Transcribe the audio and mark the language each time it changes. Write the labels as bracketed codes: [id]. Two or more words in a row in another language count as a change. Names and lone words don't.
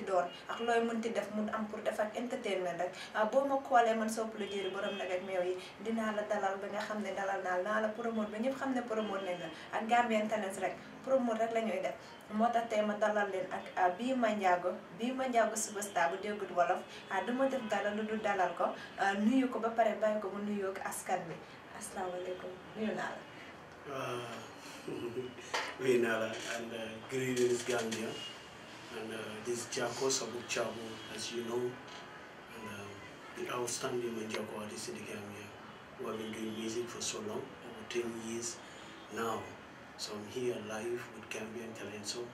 [wo] doon ak looy mënti def mun am pour def ak entertainment rek boo ma koolee man sopp la jëri borom nag ak meew yi dinaa la dalal ba nga xam ne dalal naa la promote ba ñëpp xam ne promote nañ la ak Gambian Talents rek promote rek la ñuy def moo tax tey ma dalal leen ak bii Manjaago superstar bu déggut wolof du ma def dara lu dul dalal ko nuyu ko ba pare bàyyi ko mu nuyoo ko askan bi asalaamaaleykum nuyu naa la. nuyu naa la [en] and greetings Gambia and this JAHCOUSE Abu Chabu as you know. The outstanding Manjaago artist in the Gambia who have been doing music for so long, over 10 years now. So I'm here live with Gambian Talents.